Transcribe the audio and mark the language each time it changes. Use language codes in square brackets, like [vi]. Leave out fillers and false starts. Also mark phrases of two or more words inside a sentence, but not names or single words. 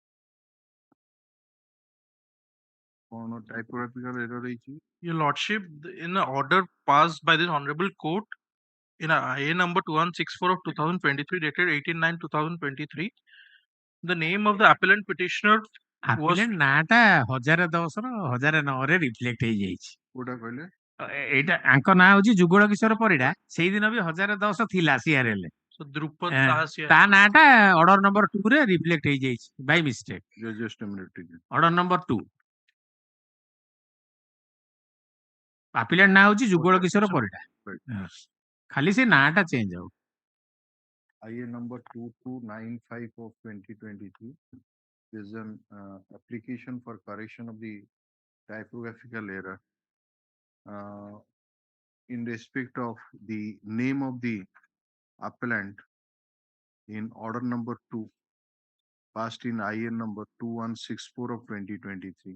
[en] Typographical error ହେଇଛି. Your Lordship, in an order passed by this Honorable Court in IA number 2164 of 2023, dated 18/9/2023, the name of the appellant petitioner was [or] Appellant ନାଟା 1010 ର 1009 ରେ ରିଫ୍ଲେକ୍ଟ ହେଇଯାଇଛି। କୋଉଟା କହିଲେ? ଏଇଟା ଆଙ୍କ ନାଁ ହଉଛି ଯୁଗଳ କିଶୋର ପରିଡ଼ା। ସେଇଦିନ ବି 1010 ଥିଲା ସିଆରଏଲ। so Drupad Sahasia. ତା ନାଁଟା ଅର୍ଡର ନମ୍ବର 2 ରେ ରିଫ୍ଲେକ୍ଟ ହେଇଯାଇଛି [en] by mistake. Just a minute. [or] ଅର୍ଡର ନମ୍ବର 2। ଆପିଲେଣ୍ଟ ନାଁ ହଉଛି ଯୁଗଳ କିଶୋର ପରିଡ଼ା। ଖାଲି ସେ ନାଁଟା ଚେଞ୍ଜ ହବ। [en] IA number 2295 of 2023 is an application for correction of the typographical error in respect of the name of the appellant in order number 2 passed in IA number 2164 of 2023.